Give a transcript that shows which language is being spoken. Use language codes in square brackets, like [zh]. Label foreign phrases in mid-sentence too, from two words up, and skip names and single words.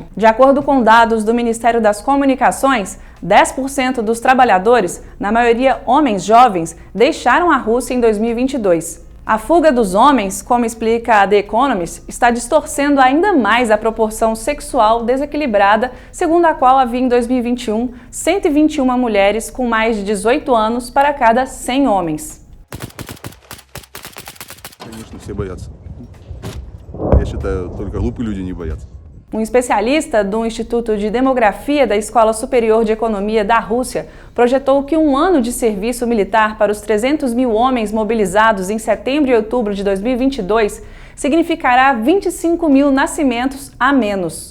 [pt] De acordo com dados do Ministério das Comunicações, 10% dos trabalhadores, na maioria homens jovens, deixaram a Rússia em 2022. A fuga dos homens, como explica a The Economist, está distorcendo ainda mais a proporção sexual desequilibrada, segundo a qual havia em 2021 121 mulheres com mais de 18 anos para cada 100 homens. [ru] Конечно, все боятся. Я считаю, только глупые люди не боятся. [pt] Um especialista do Instituto de Demografia da Escola Superior de Economia da Rússia projetou que um ano de serviço militar para os 300 mil homens mobilizados em setembro e outubro de 2022 significará 25 mil nascimentos a menos.